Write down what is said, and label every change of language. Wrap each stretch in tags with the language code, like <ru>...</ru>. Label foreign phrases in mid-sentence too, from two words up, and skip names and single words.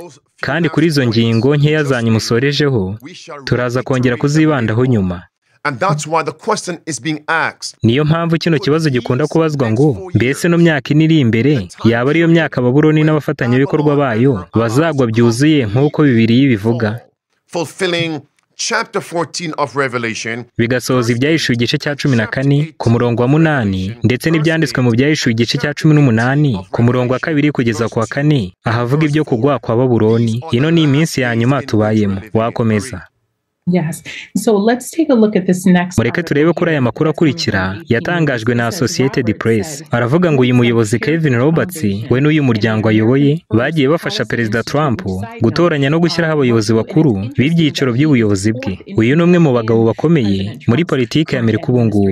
<rw>Kandi kuri izo ngingo nkeya zanyu musorejeho turaza kongera kuzibandaho nyuma. niyo mpamvu kino kibazo gikunda kubazwa ngo mbese no myaka ine iri imbere yaba ariyo myaka Babuloni n'abafatanyabikorwa bayo bazagwa byuzuye nk'uko Bibiliya bivuga.</rw> <en>Chapter 14 of Revelation</en> <rw>bigasoza ibyahishuwe igice cya 14 ku murongo wa 8 ndetse n'ibyanditswe mu byahishuwe igice cya 18 ku murongo wa 2 kugeza ku wa 4 ahavuga ibyo kugwa kwa Babuloni. Ino ni iminsi ya nyuma tubayemo. Wakomeza.</rw> <en>Yes. So let's take a look at this next.</en> <rw>Mureke turebe kuri aya makuru akurikira yatangajwe na Associated Press. Aravuga ngo uyu muyobozi Kevin Roberts we n'uyu muryango ayoboye bagiye bafasha Perezida Trump gutoranya no gushyiraho abayobozi bakuru b'ibyiciro by'ubuyobozi bwe. Uyu ni umwe mu bagabo bakomeye muri politiki ya Amerika ubu ngubu.</rw>